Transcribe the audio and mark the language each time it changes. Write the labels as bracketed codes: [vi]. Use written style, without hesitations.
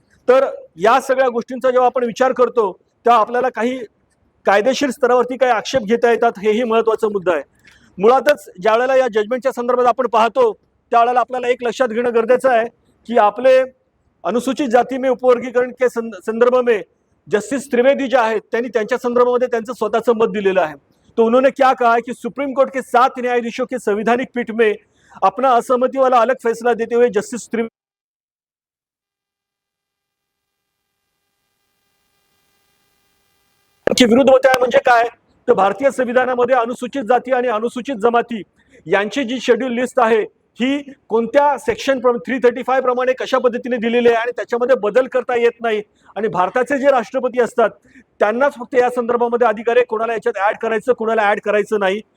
[mr] तर या सगळ्या गोष्टींचा जेव्हा आपण विचार करतो तेव्हा आपल्याला काही कायदेशीर स्तरावरती काही आक्षेप घेता येतात, हेही महत्वाचा मुद्दा आहे. मुळातच ज्या वेळेला या जजमेंटच्या संदर्भात आपण पाहतो त्यावेळेला आपल्याला एक लक्षात घेणं गरजेचं आहे की आपले अनुसूचित जाती [hi] में उपवर्गीकरण के संदर्भ में [mr] जस्टिस त्रिवेदी जे आहेत त्यांनी त्यांच्या संदर्भामध्ये त्यांचं स्वतःचं मत दिलेलं आहे. [hi] तो उन्होंने क्या कहा है कि सुप्रीम कोर्ट के 7 न्यायाधीशों के संवैधानिक पीठ में अपना असहमति वाला अलग फैसला देते हुए जस्टिस त्रिवेदी के विरुद्ध होते आहे. [mr] म्हणजे काय, तर भारतीय संविधानामध्ये अनुसूचित जाती आणि अनुसूचित जमाती यांची जी शेड्यूल लिस्ट आहे ही कोणत्या सेक्शन 335 प्रमाणे कशा पद्धतीने दिलेली आहे आणि त्याच्यामध्ये बदल करता येत नाही. आणि भारताचे जे राष्ट्रपती असतात त्यांनाच फक्त या संदर्भामध्ये अधिकार आहे, कोणाला याच्यात ऍड करायचं कोणाला ऍड करायचं नाही.